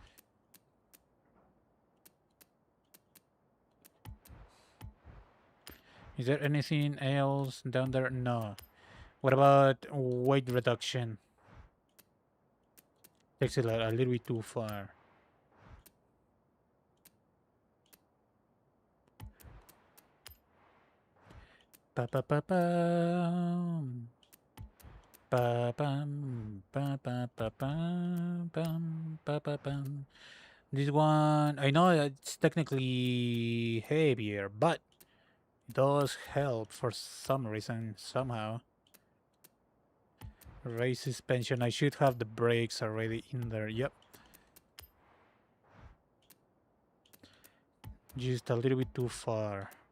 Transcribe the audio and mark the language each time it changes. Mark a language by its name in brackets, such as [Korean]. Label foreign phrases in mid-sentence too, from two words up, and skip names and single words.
[English] Is there anything else down there? No. What about weight reduction? Takes it a little bit too far. Pa pa pa pa. Pa pam pa pa pa pam pam pa pa pam. This one, I know it's technically heavier, but it does help for some reason somehow. Race suspension. I should have the brakes already in there. Yep. Just a little bit too far.